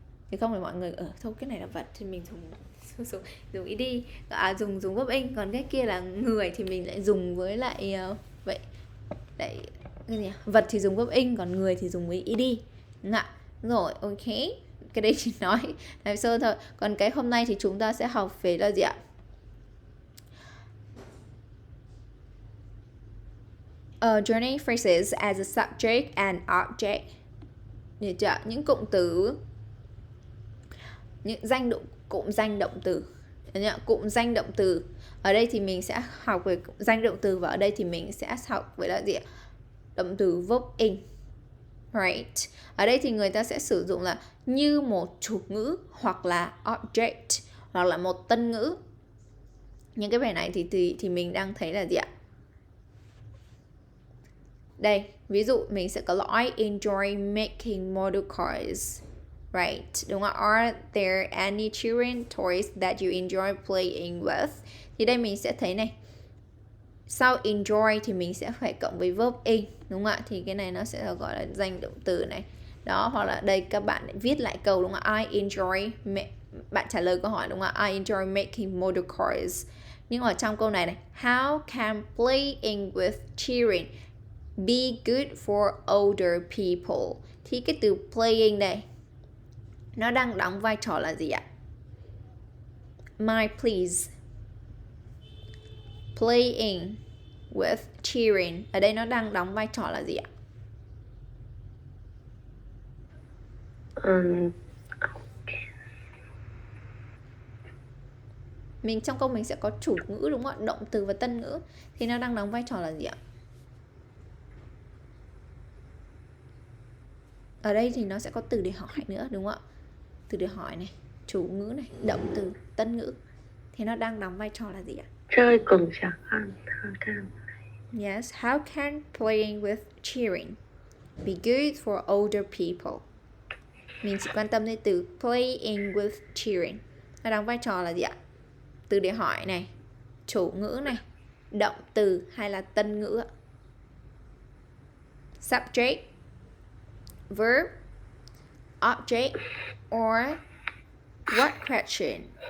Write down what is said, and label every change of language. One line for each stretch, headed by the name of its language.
Vietnamese: thì không phải mọi người thôi cái này là vật thì mình dùng ed, dùng verb in, còn cái kia là người thì mình lại dùng với lại vậy lại cái gì vật thì dùng verb in, còn người thì dùng với ed, đúng ạ. Rồi, ok, cái đấy chỉ nói sơ thôi. Còn cái hôm nay thì chúng ta sẽ học về là gì ạ?
English: Joining phrases as a subject and object.
Vietnamese: Được chưa? Những cụm từ, những cụm danh động từ. Cụm danh động từ. Ở đây thì mình sẽ học về cụm danh động từ, và ở đây thì mình sẽ học về là gì ạ? Động từ verb in. Right. Ở đây thì người ta sẽ sử dụng là như một chủ ngữ hoặc là object hoặc là một tân ngữ. Những cái bài này thì mình đang thấy là gì ạ? Đây, ví dụ mình sẽ có là
English: I enjoy making model cars.
Vietnamese: Right, đúng không?
English: Are there any children toys that you enjoy playing with?
Vietnamese: Thì đây mình sẽ thấy này, sau enjoy thì mình sẽ phải cộng với verb in, đúng không ạ? Thì cái này nó sẽ là gọi là danh động từ này. Đó, hoặc là đây các bạn viết lại câu, đúng không ạ?
English: I enjoy,
Vietnamese: bạn trả lời câu hỏi, đúng không ạ?
English: I enjoy making model cars.
Vietnamese: Nhưng ở trong câu này này,
English: how can playing with children be good for older people?
Vietnamese: Thì cái từ playing đây nó đang đóng vai trò là gì ạ? My please.
English: Playing with children.
Vietnamese: Ở đây nó đang đóng vai trò là gì ạ? Mình trong câu mình sẽ có chủ ngữ, đúng không ạ? Động từ và tân ngữ. Thì nó đang đóng vai trò là gì ạ? Ở đây thì nó sẽ có từ để hỏi nữa, đúng không ạ? Từ để hỏi này, chủ ngữ này, động từ, tân ngữ. Thì nó đang đóng vai trò là gì ạ? Chơi cùng trẻ con.
English: Yes, how can playing with children be good for older people?
Vietnamese: Mình chỉ quan tâm đến từ
English: playing with children.
Vietnamese: Nó đóng vai trò là gì ạ? Từ để hỏi này, chủ ngữ này, động từ hay là tân ngữ ạ?
English: Subject, verb, object, or what question?